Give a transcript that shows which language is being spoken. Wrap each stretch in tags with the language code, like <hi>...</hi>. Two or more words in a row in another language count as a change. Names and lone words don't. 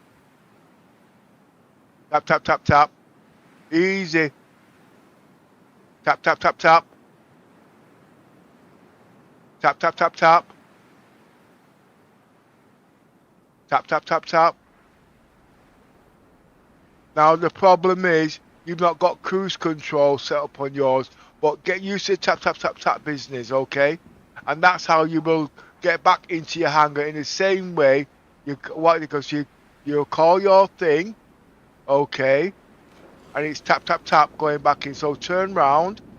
<en>Tap, tap, tap, tap. Easy. Tap, tap, tap, tap. Tap, tap, tap, tap. Tap, tap, tap, tap. Now the problem is you've not got cruise control set up on yours, but get used to the tap, tap, tap, tap business, okay? And that's how you will get back into your hangar in the same way. Because you call your thing, okay, and it's tap, tap, tap going back in. So turn round.</en>